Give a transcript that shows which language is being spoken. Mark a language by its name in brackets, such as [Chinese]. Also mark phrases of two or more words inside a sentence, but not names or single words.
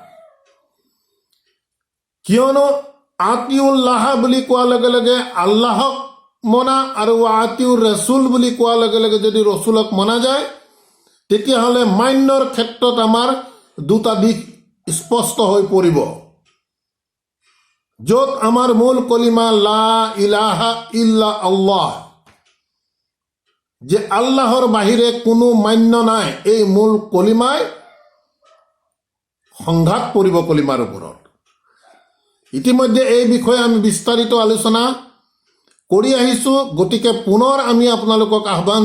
[Assamese] কিয়নো আতিউল্লাহ বুলি কোৱাৰ লগে লগে আল্লাহক মনা আৰু [Arabic] أطيعوا الرسول [Assamese] বুলি কোৱাৰ লগে লগে যদি ৰচুলক মনা যায়, তেতিয়াহ'লে মান্যৰ ক্ষেত্ৰত আমাৰ দুটা দিশ স্পষ্ট হৈ পৰিব। য'ত আমাৰ মূল কলিমা [Arabic] لا إله إلا الله, [Assamese] যে আল্লাহৰ বাহিৰে কোনো মান্য নাই, এই মূল কলিমাই সংঘাত পৰিব কলিমাৰ ওপৰত। ইতিমধ্যে এই বিষয়ে আমি বিস্তাৰিত আলোচনা কৰি আহিছোঁ, গতিকে পুনৰ আমি আপোনালোকক আহ্বান